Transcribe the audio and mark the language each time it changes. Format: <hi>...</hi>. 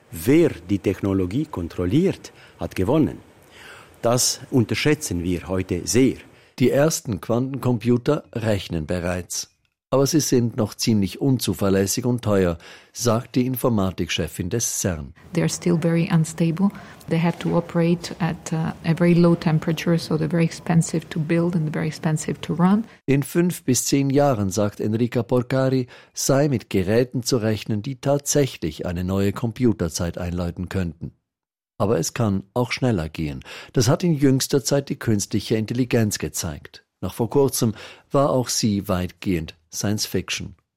<de>Wer die Technologie kontrolliert, hat gewonnen. Das unterschätzen wir heute sehr. Die ersten Quantencomputer rechnen bereits. Aber sie sind noch ziemlich unzuverlässig und teuer, sagt die Informatikchefin des CERN.</de> <en>They are still very unstable. They have to operate at a very low temperature, so they're very expensive to build and very expensive to run.</en> <de>In 5 bis 10 Jahren, sagt Enrica Porcari, sei mit Geräten zu rechnen, die tatsächlich eine neue Computerzeit einläuten könnten. Aber es kann auch schneller gehen. Das hat in jüngster Zeit die künstliche Intelligenz gezeigt. Noch vor kurzem war auch sie weitgehend Science Fiction.</de>